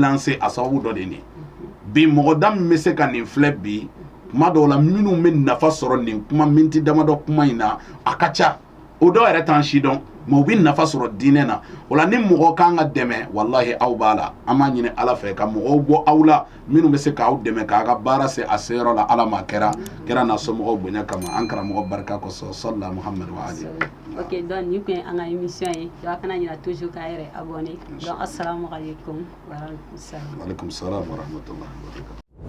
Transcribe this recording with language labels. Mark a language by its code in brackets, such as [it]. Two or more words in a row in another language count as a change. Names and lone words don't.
[bm] lancer a sababu dɔ de nin bi mɔgɔ da min bɛ se ka nin filɛ bi kuma dɔw la minnu bɛ nafa sɔrɔ nin kuma minti damadɔ kuma in na a ka ca o dɔw yɛrɛ t'an si dɔn mais u bɛ nafa sɔrɔ diinɛ na o la ni mɔgɔ kan ka dɛmɛ walahi aw b'a la an b'a ɲini ala fɛ ka mɔgɔw bɔ aw la minnu bɛ se k'aw dɛmɛ k'a ka baara se a seyɔrɔ la ala ma kɛra n'a somɔgɔw bonya kama an karamɔgɔ barika kosɔn [ar] صلى الله محمد وآل. [fr] Ok donc [bm] ni kun ye an ka émission ye donc a kana ɲina toujours k'a yɛrɛ abonné donc [ar] السلام عليكم ورحمة الله. وعليكم السلام ورحمة الله وبركاته.